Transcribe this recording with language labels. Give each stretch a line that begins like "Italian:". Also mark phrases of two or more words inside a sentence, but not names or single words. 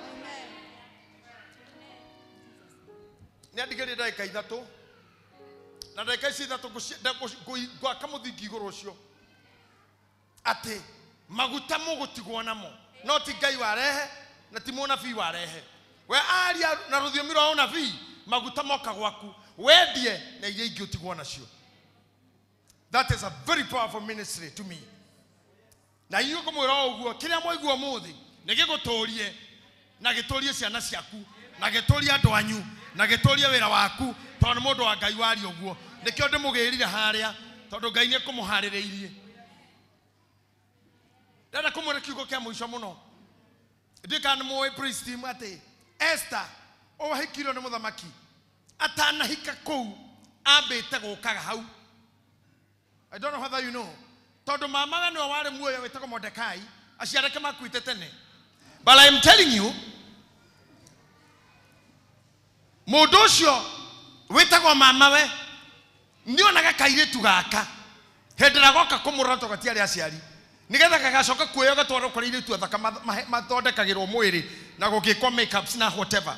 Kikuyu: ni andigirie ndagika ithatu na ndagika ici ithatu gwaka muthingi iguru ucio ati maguta mugutigwo namo no ti Ngai warehe na ti munabii warehe we aria na ruthiomi rwa unabii maguta moka gwaku wendie na iria ingi utigwo nacio.
English: That is a very powerful ministry to me.
Kikuyu: Na iyo kumwira uguo kiria moiguo muthi ni giguturie na giturie ciana ciaku na giturie andu anyu na giturie wira waku tondu mundu wa Ngai wari uguo nikio ndimugirire haria tondu Ngai ni kumuhaririirie. Ndana kumwira kiugo kia muico muno ndikana muwe priest ati Esther ohikirwo ni muthamaki atanahika kou ambite gukaga hau.
English: I don't know whether you know.
Kikuyu: Tondu mama we no wari muoyo wetako Mordekai aciareke makuite tene.
English: But I am telling you
Kikuyu: mundu ucio wetako mama we nionaga kairetu gaka hendera goka kumurora togatiari aciari nigetha gagacoka kuoyo gatwaro kuri iretu athaka mathondekagirwo mwiri na gugikwa makeups na whatever.